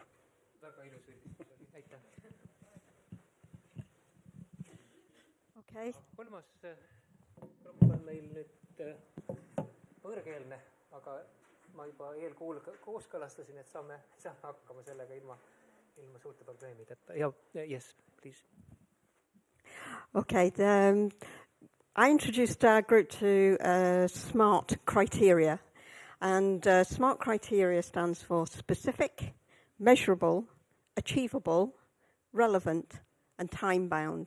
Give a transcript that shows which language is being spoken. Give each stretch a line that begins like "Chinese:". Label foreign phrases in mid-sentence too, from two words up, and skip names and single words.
Estonian: Väga ilus üldistus. Aitäh. Okay. Kolmas grupp on meil nüüd võõrkeelne, aga ma juba kooskõlastasin, et saame hakkama sellega ilma suurte probleemideta.
English: Yes, please. Okay, I introduced our group to SMART criteria. And SMART criteria stands for specific, measurable, achievable, relevant, and time-bound.